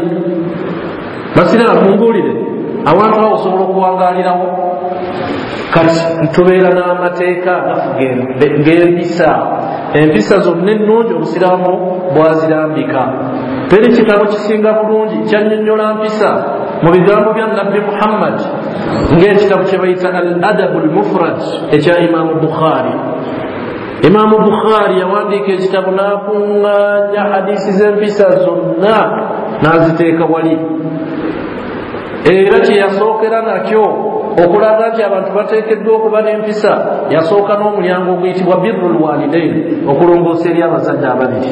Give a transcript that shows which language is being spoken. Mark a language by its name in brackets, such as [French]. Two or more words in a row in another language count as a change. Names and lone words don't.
[Ganda] Basiraamu, mumbuulire, awantu awo osobola okuwangaalirawo? kati tubeera n'amateeka g'empisa. Empisa zonna ennungi obusiraamu bwazirambika. Teri kitabo kisinga bulungi kyannyonnyola mpisa mu bigambo bya Nabbi Muhammad ng'ekitabo kye bayita al adabu al mufrad ekya Imaamu Bukhari. Imaamu Bukhari yawandiika ekitabo n'akuŋŋaanya hadisi z'empisa zonna n'aziteeka wali, era kye yasookera nakyo okulaga nti abantu bateekeddwa okuba n'empisa, yasooka n'omulyango oguyitibwa [Arabic] بر الوالدين, [Ganda] okulongoosa eri abazadde ababiri.